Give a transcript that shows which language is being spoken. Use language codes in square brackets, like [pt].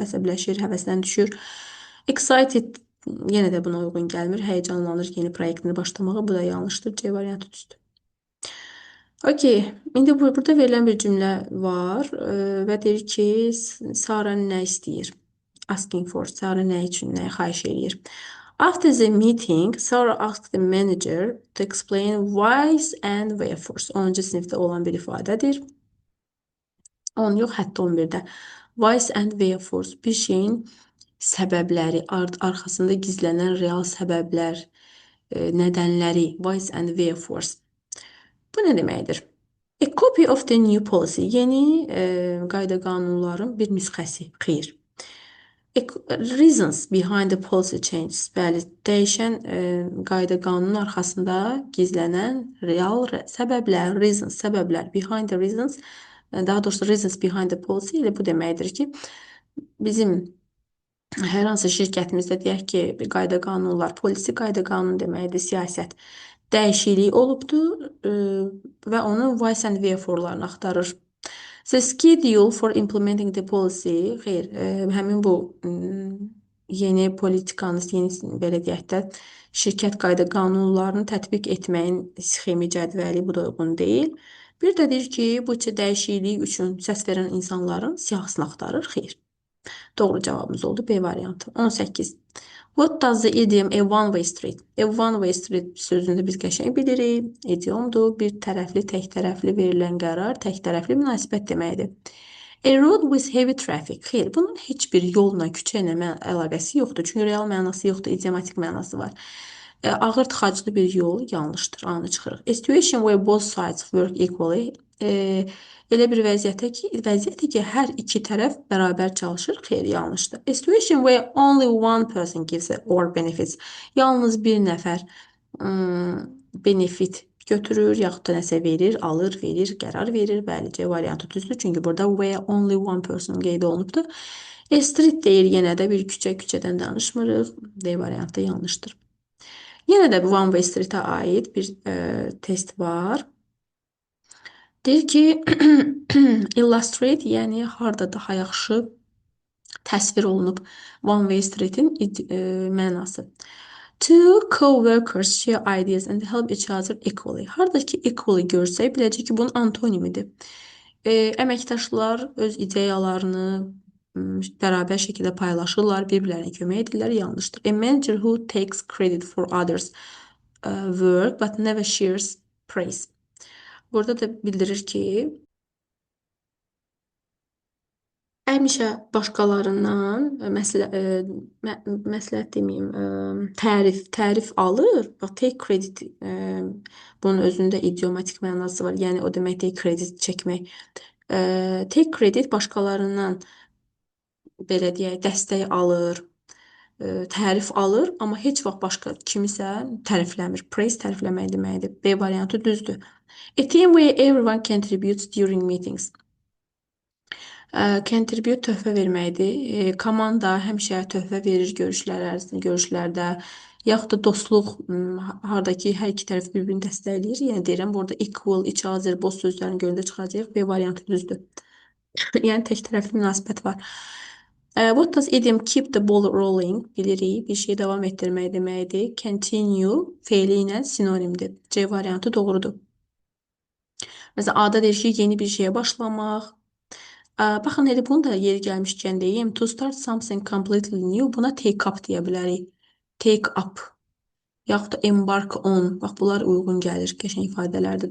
[az] Əsəbləşir, həvəsdən düşür. Excited yenə də buna uyğun gəlmir. Həyəcanlanır yeni proyektini başlamağa. Bu da yanlışdır. C variantı düzdür. Okay, indi burada verilən bir cümlə var və deyir ki, Sara nə istəyir? [en] Asking for. [az] Sara nə üçün, nəyə xahiş edir? [en] After the meeting, Sarah asked the manager to explain whys and wherefores. [az] 10-cu sinifdə olan bir ifadədir. 10 yox, hətta 11-də. [en] Whys and wherefores. [az] Bir şeyin səbəbləri, arxasında gizlənən real səbəblər, nədənləri. [en] Whys and wherefores. [az] Bu nə deməkdir? [en] A copy of the new policy. [az] Yeni qayda qanunların bir nüsxəsi. Xeyr. [en] Reasons behind the policy changes. [az] Bəli, dəyişən qayda qanunun arxasında gizlənən real səbəblər, reasons, səbəblər, [en] behind the reasons, [az] daha doğrusu [en] reasons behind the policy [az] ilə bu deməkdir ki, bizim hər hansı şirkətimizdə deyək ki, bir qayda qanunlar, polisi qayda qanun deməkdir, siyasət dəyişikliyi olubdur və onun whys and wherefore'larını axtarır. [en] The schedule for implementing the policy, [az] xeyr, həmin bu yeni politikanız, yeni belə deyək də, şirkət qayda qanunlarını tətbiq etməyin sxemi, cədvəli, bu da uyğun deyil. Bir də deyir ki, bu dəyişiklik üçün səs verən insanların siyahısını axtarır, xeyr. Doğru cavabımız oldu B variantı. 18. [en] What does the idiom a one-way street? A one-way street [az] sözünü biz qəşəng bilirik. İdiomdur, bir tərəfli, tək tərəfli verilən qərar, tək tərəfli münasibət deməkdir. [en] A road with heavy traffic. [az] Xeyr, bunun heç bir yolla, küçə ilə əlaqəsi yoxdur. Çünki real mənası yoxdur, idiomatik mənası var. Ağır tıxaclı bir yol yanlışdır, anı çıxırıq. [en] A situation where both sides work equally. [az] Elə bir vəziyyətdir ki, hər iki tərəf bərabər çalışır, xeyr, yanlışdır. [en] A situation where only one person gives or benefits. [az] Yalnız bir nəfər benefit götürür, yaxud da nəsə verir, alır, verir, qərar verir. Bəli, C variantı düzdür. Çünki burada [en] where only one person [az] qeyd olunubdur. [en] A street [az] deyir, yenə də bir küçədən danışmırıq. D variantı yanlışdır. Yenə də one way streetə aid bir test var. Deyir ki, illustrate, yəni harda daha yaxşı təsvir olunub one way street'in mənası. [en] Two co-workers share ideas and help each other equally. [az] Haradakı equally görsək, biləcək ki, bunun antonimidir. Əməkdaşlar öz ideyalarını bərabər şəkildə paylaşırlar, bir-birlərinə kömək edirlər, yanlışdır. [en] A manager who takes credit for others work but never shares praise. [az] Burada da bildirir ki, Həmişə başqalarından məsləhət deməyim, tərif alır. Bax, [en] take credit, [az] bunun özündə idiomatik mənası var. Yəni o demək deyil, kredit çəkmək. [en] Take credit [az] başqalarından belə deyək, dəstək alır, tərif alır, amma heç vaxt başqa kimisə tərifləmir. Praise tərifləmək deməkdir. B variantı düzdür. [en] A team where everyone contributes during meetings. [az] Contribute töhfə verməkdir. Komanda həmişə töhfə verir görüşlərdə, yaxud da dostluq, harda ki, hər iki tərəf bir-birini dəstəkləyir. Yəni deyirəm, burada equal, each other, both sözlərini görəndə çıxacaq. B variantı düzdür. Yəni tək tərəfli münasibət var. [en] What does idiom keep the ball rolling? [az] Bilirik, bir şeyi davam etdirmək deməkdir. Continue feili ilə sinonimdir. C variantı doğrudur. Məsələn, A-da deyir ki, yeni bir şeyə başlamaq. Baxın, elə bunu da yeri gəlmişkən deyim. [en] To start something completely new, [az] buna [en] take up [az] deyə bilərik. [en] Take up, [az] yaxud da [en] embark on. [az] Bax, bunlar uyğun gəlir, qəşəng ifadələrdir.